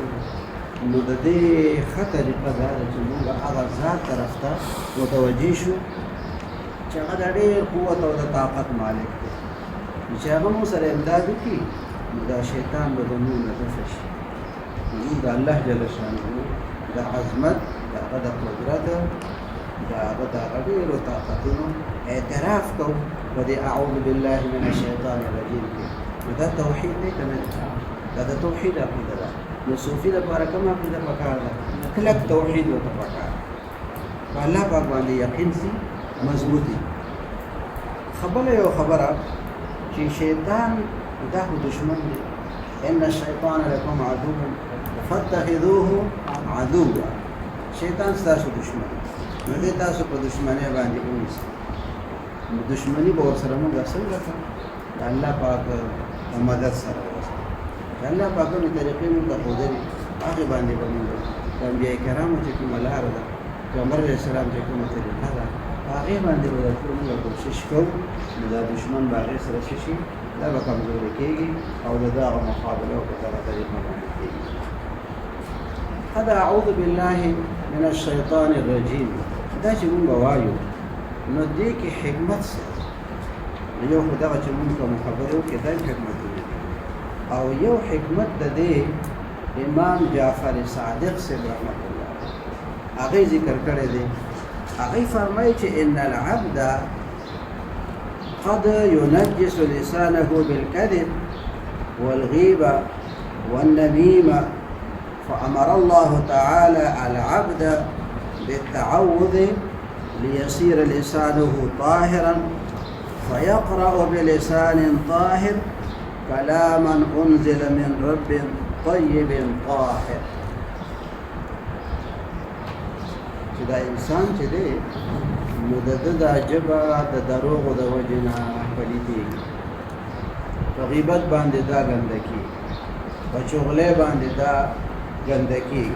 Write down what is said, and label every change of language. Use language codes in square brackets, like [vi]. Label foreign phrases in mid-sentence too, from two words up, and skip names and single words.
[ps] نو د دې خطر په اړه چې موږ هغه ذات طرف ته متوجي شو چې هغه د ډېر قوت او د طاقت مالک دی. چې هغه مو سره امداد وکړي نو دا شیطان به زموږ نه دفع شي. موږ د الله [ar] جل شانه [ps] د عظمت، د هغه د قدرت، د هغه د ډېرو طاقتونو اعتراف کوو په دې [ar] اعوذ بالله من الشیطان الرجیم [ps] کې. نو دا توحید دی که نه؟ دا د توحید عقیده ده. نو صوفي لپاره کوم عقیده پکار ده؟ کلک توحید ورته پکار ده. په الله پاک باندې یقین سي، مضبوطی. خبره یو خبره چې شیطان دا دشمن دی. [ar] ان الشیطان لکم عدو فاتخذوه عدوا. [ps] شیطان ستاسو دشمن. نو دې تاسو په دشمنی باندې ونیسئ. نو دشمنی به ورسره موږ څنګه کوو؟ د الله پاک د مدد سره وسره. د الله پاکونو طریقې موږ ته ښودلي، هغې باندې به موږ د انبیا کرامو چې کومه لاره ده، پیغمبر [ar] علیه السلام [ps] چې کومه طریقه ده، په هغې باندې به د ټول موږ کوشش کوو. نو دا دشمن به هغې سره څه شي؟ دا به کمزوري کېږي او د ده هغه مقابله په دغه طریقه باندې کېږي. [ar] هذا اعوذ بالله من الشیطان الرجیم. [ps] دا چې موږ وایو نو دې کې حکمت څه ده؟ یو خو دغه چې موږ کوم خبرې وکړې دا حکمتونه دي. او یو حکمت د دې امام جعفر صادق صاحب [ar] رحمت الله [ps] هغې ذکر کړی دی. هغې فرمایي چې [ar] ان العبد قد ينجس لسانه بالكذب والغيبة والنميمة، فأمر الله تعالى العبد بالتعوذ ليصير لسانه طاهرا، فيقرأ بلسان طاهر كلاما أنزل من رب طيب طاهر. [ps] چې دا انسان چې دی نو د ده دا ژبه د دروغو د وجې نه پلیتېږي، په غیبت باندې دا ګنده کېږي، په چغلۍ باندې دا ګنده کېږي.